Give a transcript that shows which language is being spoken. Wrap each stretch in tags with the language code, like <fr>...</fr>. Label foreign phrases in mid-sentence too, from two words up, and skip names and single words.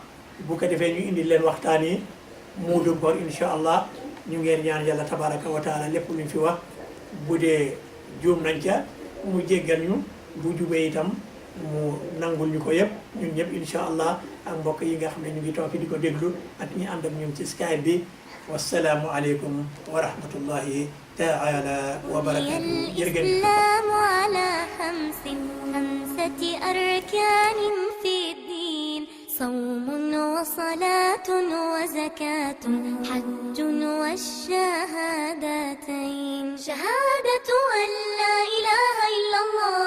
<wo>bu ko defee ñu indi leen waxtaan yi muudum koor</wo> <ar>إن شاء الله</ar> <wo>ñu ngeen ñaan yàlla</wo> <ar>تبارك وتعالى</ar> <wo>lépp luñ fi wax bu dee juum nañ ca mu jéggal ñu bu jubee itam mu nangul ñu ko yëpp ñun ñëpp</wo> <ar>إن شاء الله</ar> <wo>ak mbokk yi nga xam ne ñu ngi toog fi di ko déglu ak ñi ànd ak ñun ci Skype bi</wo> <ar>والسلام عليكم ورحمة الله تعالى وبركاته</ar> <wo>jërëjëf</wo> <ar>الإسلام على خمسة أركان في الدين صوم وصلاة وزكاة حج والشهادتين شهادة أن لا إله إلا الله</ar>